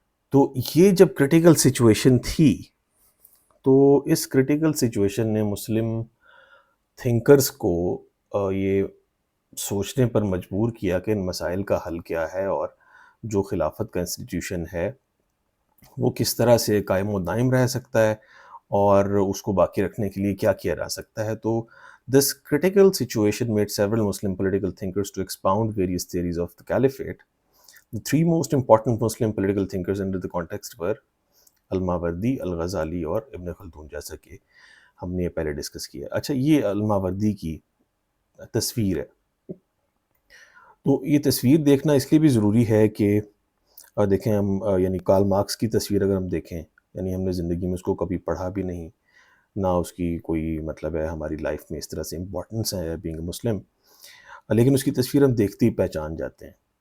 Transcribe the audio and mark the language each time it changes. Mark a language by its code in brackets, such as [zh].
[ur] تو یہ جب کریٹیکل سچویشن تھی تو اس کریٹیکل سچویشن نے مسلم تھنکرز کو یہ سوچنے پر مجبور کیا کہ ان مسائل کا حل کیا ہے اور جو خلافت کا انسٹیٹیوشن ہے وہ کس طرح سے قائم و دائم رہ سکتا ہے اور اس کو باقی رکھنے کے لیے کیا کیا جا سکتا ہے. [en] تو this critical situation made several Muslim political thinkers to expound various theories of the caliphate. The three most important Muslim political thinkers under the context were al Mawardi, al Ghazali اور ibn Khaldun, [ur] جیسا کہ ہم نے پہلے ڈسکس کیا. اچھا، یہ الماوردی کی تصویر ہے. تو یہ تصویر دیکھنا اس لیے بھی ضروری ہے کہ دیکھیں ہم یعنی کارل مارکس کی تصویر اگر ہم دیکھیں، یعنی ہم نے زندگی میں اس کو کبھی پڑھا بھی نہیں، نہ اس کی کوئی مطلب ہے ہماری لائف میں اس طرح سے امپورٹنس ہے [en] being Muslim, [ur] لیکن اس کی تصویر ہم دیکھتے ہی پہچان جاتے ہیں.